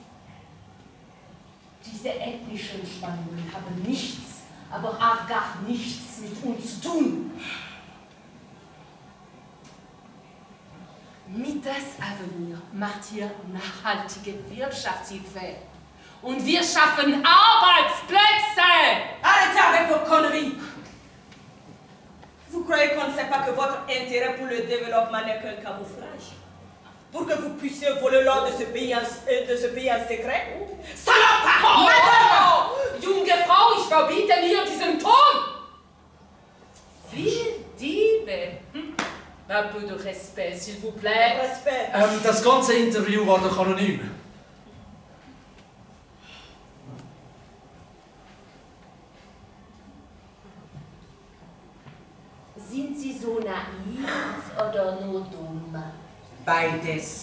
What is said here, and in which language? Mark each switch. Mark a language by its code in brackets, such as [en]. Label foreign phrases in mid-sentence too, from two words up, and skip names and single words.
[de] Diese ethnischen Spannungen haben nichts, aber auch gar nichts mit uns zu tun. Midas Avenir macht hier nachhaltige Wirtschaftshilfe. Und wir schaffen Arbeitsplätze! [fr] Arrêtez avec vos conneries! Vous croyez qu'on ne sait pas que votre intérêt pour le développement n'est qu'un camouflage? Pour que vous puissiez voler l'or de ce pays en secret? Salopard! Oh, Madame! [de] Junge Frau, ich verbiete mir diesen Ton! Viel Diebe! [fr] Un peu de respect, s'il vous plaît. Respect. [de] Das ganze Interview war doch anonym. Sind Sie so naiv oder nur dumm? Beides.